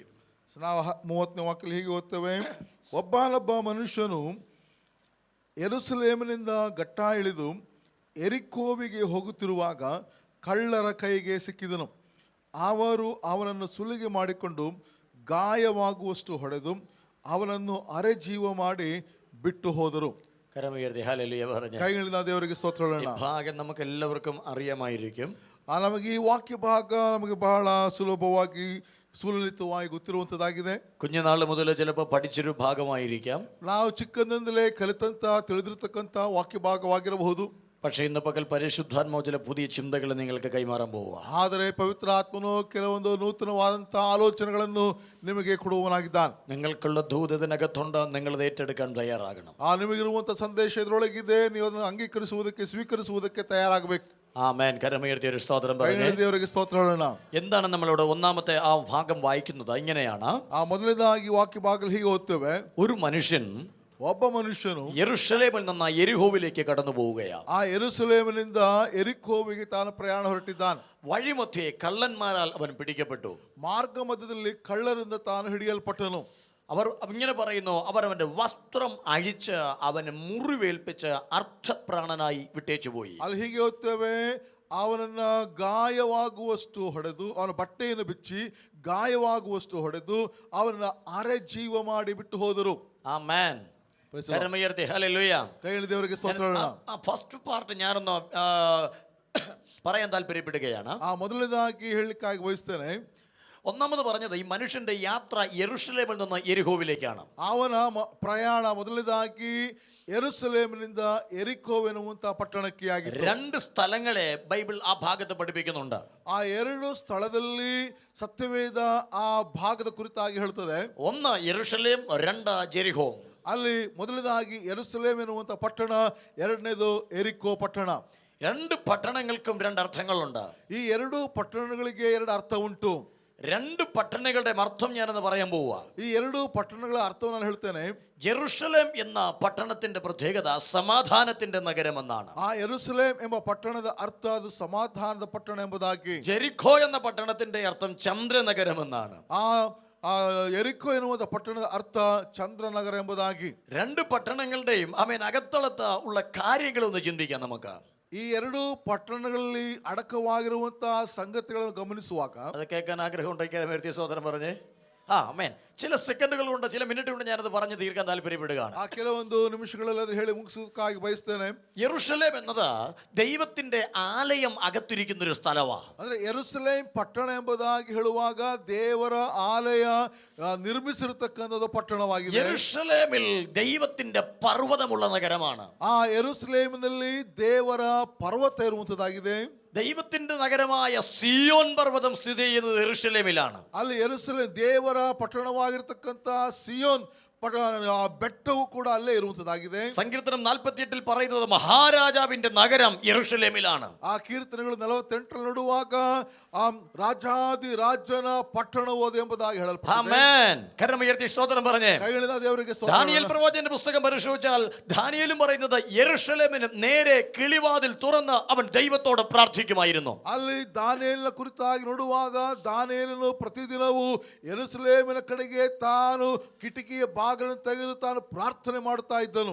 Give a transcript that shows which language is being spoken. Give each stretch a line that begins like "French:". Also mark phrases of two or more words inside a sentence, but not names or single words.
Kannada: ನಾವು 30ನೇ ವಾಕ್ಯದಲ್ಲಿ ಹೀಗೆ ಓದ್ತೇವೆ. ಒಬ್ಬನೊಬ್ಬ ಮನುಷ್ಯನು ಯೆರೂಸಲೇಮಿನಿಂದ ಗಟ್ಟಾ ಇಳಿದು ಎರಿಕೋವಿಗೆ ಹೋಗುತ್ತಿರುವಾಗ ಕಳ್ಳರ ಕೈಗೆ ಸಿಕ್ಕಿದನು. ಅವರು ಅವನನ್ನು ಸುಲಿಗೆ ಮಾಡಿಕೊಂಡು ಗಾಯವಾಗುವಷ್ಟು ಹೊಡೆದು ಅವನನ್ನು ಅರೆಜೀವ ಮಾಡಿ ಬಿಟ್ಟು ಹೋದರು.
Malayalam: കരമുയർത്തി ഹല്ലേലൂയ പറഞ്ഞു.
Kannada: ಕೈಗಳಿಂದ ದೇವರಿಗೆ ಸ್ತೋತ್ರ ಹೇಳೋಣ.
Malayalam: ഭാഗം നമുക്ക് എല്ലാവർക്കും അറിയാമായിരിക്കും.
Kannada: ನಮಗೆ ಈ ವಾಕ್ಯ ಭಾಗ ನಮಗೆ ಬಹಳ ಸುಲಭವಾಗಿ ಸುಲಲಿತವಾಗಿ ಗೊತ್ತಿರುವಂತದ್ದಾಗಿದೆ.
Malayalam: കുഞ്ഞുനാൾ മുതൽ ചിലപ്പോൾ പഠിച്ചൊരു ഭാഗമായിരിക്കാം.
Kannada: ನಾವು ಚಿಕ್ಕಂದಿಂದಲೇ ಕಲಿತಂತ ತಿಳಿದಿರ್ತಕ್ಕಂಥ ವಾಕ್ಯ ಭಾಗವಾಗಿರಬಹುದು.
Malayalam: പക്ഷേ ഇന്ന് പകൽ പരിശുദ്ധാത്മാവ് ചില പുതിയ ചിന്തകൾ നിങ്ങൾക്ക് കൈമാറാൻ പോവുക.
Kannada: ಆದರೆ ಪವಿತ್ರ ಆತ್ಮನು ಕೆಲವೊಂದು ನೂತನವಾದಂತಹ ಆಲೋಚನೆಗಳನ್ನು ನಿಮಗೆ ಕೊಡುವವನಾಗಿದ್ದಾನೆ.
Malayalam: നിങ്ങൾക്കുള്ള ദൂതത്തിനകത്തുണ്ട്, നിങ്ങളത് ഏറ്റെടുക്കാൻ തയ്യാറാകണം.
Kannada: ನಿಮಗಿರುವಂತಹ ಸಂದೇಶ ಇದರೊಳಗಿದೆ, ನೀವು ಅದನ್ನು ಅಂಗೀಕರಿಸುವುದಕ್ಕೆ ಸ್ವೀಕರಿಸುವುದಕ್ಕೆ ತಯಾರಾಗಬೇಕು.
Malayalam: ആമേൻ. കരമുയർത്തി ഒരു സ്തോത്രം പറഞ്ഞു.
Kannada: ದೇವರಿಗೆ ಸ್ತೋತ್ರ ಹೇಳೋಣ.
Malayalam: എന്താണ് നമ്മളിവിടെ 1ാമത്തെ ആ ഭാഗം വായിക്കുന്നത്? ഇങ്ങനെയാണ്.
Kannada: ಮೊದಲನೇದಾಗಿ ವಾಕ್ಯ ಭಾಗದಲ್ಲಿ ಹೀಗೆ ಓದ್ತೇವೆ.
Malayalam: ഒരു മനുഷ്യൻ
Kannada: ಒಬ್ಬ ಮನುಷ್ಯನು
Malayalam: യെരുശലേമിൽ നിന്ന് യെരിഹോവിലേക്ക് കടന്നു പോവുകയാണ്.
Kannada: ಆ ಯೆರೂಸಲೇಮಿನಿಂದ ಎರಿಕೋವಿಗೆ ತಾನು ಪ್ರಯಾಣ ಹೊರಟಿದ್ದಾನೆ.
Malayalam: വഴിമധ്യേ കള്ളന്മാരാൽ അവൻ പിടിക്കപ്പെട്ടു.
Kannada: ಮಾರ್ಗ ಮಧ್ಯದಲ್ಲಿ ಕಳ್ಳರಿಂದ ತಾನು ಹಿಡಿಯಲ್ಪಟ್ಟನು.
Malayalam: അവർ ഇങ്ങനെ പറയുന്നു, അവർ അവന്റെ വസ്ത്രം അഴിച്ച് അവനെ മുറിവേൽപ്പിച്ച് അർത്ഥപ്രാണനായി വിട്ടേച്ചു പോയി.
Kannada: ಅಲ್ಲಿ ಹೀಗೆ ಓದ್ತೇವೆ, ಅವನನ್ನ ಗಾಯವಾಗುವಷ್ಟು ಹೊಡೆದು, ಅವನ ಬಟ್ಟೆಯನ್ನು ಬಿಚ್ಚಿ ಗಾಯವಾಗುವಷ್ಟು ಹೊಡೆದು ಅವನನ್ನ ಅರೆ ಜೀವ ಮಾಡಿ ಬಿಟ್ಟು ಹೋದರು.
Malayalam: ആമേൻ. കരമുയർത്തി ഹല്ലേലൂയ.
Kannada: ಕೈಯಲ್ಲಿ ದೇವರಿಗೆ ಸ್ತೋತ್ರ ಹೇಳೋಣ.
English: first part
Malayalam: ഞാനൊന്ന് പറയാൻ താല്പര്യപ്പെടുകയാണ്.
Kannada: ಮೊದಲನೇದಾಗಿ ಹೇಳಲಿಕ್ಕಾಗಿ ಬಯಸ್ತೇನೆ.
Malayalam: ഒന്നാമത് പറഞ്ഞത്, ഈ മനുഷ്യന്റെ യാത്ര യെരുശലേമിൽ നിന്ന് യെരിഹോവിലേക്കാണ്.
Kannada: ಅವನ ಪ್ರಯಾಣ ಮೊದಲನೇದಾಗಿ ಯೆರೂಸಲೇಮಿನಿಂದ ಎರಿಕೋವೆನ್ನುವಂತ ಪಟ್ಟಣಕ್ಕೆ ಆಗಿದೆ.
Malayalam: 2 സ്ഥലങ്ങളെ ബൈബിൾ ആ ഭാഗത്ത് പഠിപ്പിക്കുന്നുണ്ട്.
Kannada: ಆ 2 ಸ್ಥಳದಲ್ಲಿ ಸತ್ಯವೇದ ಆ ಭಾಗದ ಕುರಿತಾಗಿ ಹೇಳ್ತದೆ.
Malayalam: ഒന്ന് യെരുശലേം, 2 ജെരിഹോ.
Kannada: ಅಲ್ಲಿ ಮೊದಲನೇದಾಗಿ ಯೆರೂಸಲೇಮ್ ಎನ್ನುವಂತ ಪಟ್ಟಣ, ಎರಡನೇದು ಎರಿಕೋ ಪಟ್ಟಣ.
Malayalam: 2 പട്ടണങ്ങൾക്കും 2 അർത്ഥങ്ങളുണ്ട്.
Kannada: ಈ 2 ಪಟ್ಟಣಗಳಿಗೆ 2 ಅರ್ಥ ಉಂಟು.
Malayalam: രണ്ട് പട്ടണങ്ങളുടെ അർത്ഥം ഞാനെന്ന് പറയാൻ പോവുക.
Kannada: ಈ ಎರಡು ಪಟ್ಟಣಗಳ ಅರ್ಥವನ್ನು ನಾನು ಹೇಳ್ತೇನೆ.
Malayalam: ജെറുസലേം എന്ന പട്ടണത്തിന്റെ പ്രത്യേകത സമാധാനത്തിന്റെ നഗരമെന്നാണ്.
Kannada: ಆ ಯೆರೂಸಲೇಮ್ ಎಂಬ ಪಟ್ಟಣದ ಅರ್ಥ ಅದು ಸಮಾಧಾನದ ಪಟ್ಟಣ ಎಂಬುದಾಗಿ.
Malayalam: ജെറിക്കോ എന്ന പട്ടണത്തിന്റെ അർത്ഥം ചന്ദ്രനഗരമെന്നാണ്.
Kannada: ಆ ಎರಿಕೋ ಎನ್ನುವ ಪಟ್ಟಣದ ಅರ್ಥ ಚಂದ್ರನಗರ ಎಂಬುದಾಗಿ.
Malayalam: രണ്ട് പട്ടണങ്ങളുടെയും അകത്തളത്ത് ഉള്ള കാര്യങ്ങൾ ഒന്ന് ചിന്തിക്കാം നമുക്ക്.
Kannada: ಈ ಎರಡು ಪಟ್ಟಣಗಳಲ್ಲಿ ಅಡಕವಾಗಿರುವಂತಹ ಸಂಗತಿಗಳನ್ನು ಗಮನಿಸುವಾಗ
Malayalam: അത് കേൾക്കാൻ ആഗ്രഹം ഉണ്ടാക്കിയ സഹോദരൻ പറഞ്ഞേ ആമേൻ. ചില സെക്കൻഡുകൾ കൊണ്ട് ചില മിനിറ്റ് കൊണ്ട് ഞാനത് പറഞ്ഞു തീർക്കാൻ താല്പര്യപ്പെടുകയാണ്.
Kannada: ಆ ಕೆಲವೊಂದು ನಿಮಿಷಗಳಲ್ಲಿ ಅದು ಹೇಳಿ ಮುಗಿಸೋದಕ್ಕಾಗಿ ಬಯಸ್ತೇನೆ.
Malayalam: യെരൂശലേം എന്നത് ദൈവത്തിന്റെ ആലയം അകത്തിരിക്കുന്ന ഒരു സ്ഥലമാണ്.
Kannada: ಅಂದ್ರೆ ಯೆರೂಸಲೇಮ್ ಪಟ್ಟಣ ಎಂಬುದಾಗಿ ಹೇಳುವಾಗ ದೇವರ ಆಲಯ ನಿರ್ಮಿಸಿರತಕ್ಕಂಥದ್ದು ಪಟ್ಟಣವಾಗಿದೆ.
Malayalam: യെരൂശലേമിൽ ദൈവത്തിന്റെ പർവ്വതമുള്ള നഗരമാണ്.
Kannada: ಆ ಯೆರೂಸಲೇಮಿನಲ್ಲಿ ದೇವರ ಪರ್ವತ ಇರುವಂತದ್ದಾಗಿದೆ.
Malayalam: ദൈവത്തിന്റെ നഗരമായ സിയോൻ പർവ്വതം സ്ഥിതി ചെയ്യുന്നത് യെരൂശലേമിലാണ്.
Kannada: ಅಲ್ಲಿ ಯೆರೂಸಲೇಮ್ ದೇವರ ಪಟ್ಟಣವಾಗಿರತಕ್ಕಂತ ಸಿಯೋನ್ ಬೆಟ್ಟವು ಕೂಡ ಅಲ್ಲೇ ಇರುವಂತದ್ದಾಗಿದೆ.
Malayalam: സങ്കീർത്തനം 48 പറയുന്നത് മഹാരാജാവിന്റെ നഗരം യെരൂശലേമിലാണ്.
Kannada: ಆ ಕೀರ್ತನೆಗಳು 48 ನೋಡುವಾಗ ರಾಜಾದಿ ರಾಜನ ಪಟ್ಟಣವು ಅದು ಎಂಬುದಾಗಿ ಹೇಳಲ್ಪಟ್ಟಿದೆ.
Malayalam: ആമേൻ. കരമുയർത്തി സ്തോത്രം പറഞ്ഞേ.
Kannada: ಕೈಗಳಿಂದ ದೇವರಿಗೆ ಸ್ತೋತ್ರ.
Malayalam: ദാനിയേൽ പ്രവാചകന്റെ പുസ്തകം പരിശോധിച്ചാൽ ദാനിയേലും പറയുന്നത് യെരൂശലേമിന് നേരെ കിളിവാതിൽ തുറന്ന് അവൻ ദൈവത്തോട് പ്രാർത്ഥിക്കുമായിരുന്നു.
Kannada: ಅಲ್ಲಿ ದಾನಿಯೇಲನ ಕುರಿತಾಗಿ ನೋಡುವಾಗ ದಾನಿಯೇಲನು ಪ್ರತಿದಿನವೂ ಯೆರೂಸಲೇಮಿನ ಕಡೆಗೆ ತಾನು ಕಿಟಕಿಯ ಬಾಗಿಲನ್ನು ತೆಗೆದು ತಾನು ಪ್ರಾರ್ಥನೆ ಮಾಡುತ್ತಾ ಇದ್ದನು.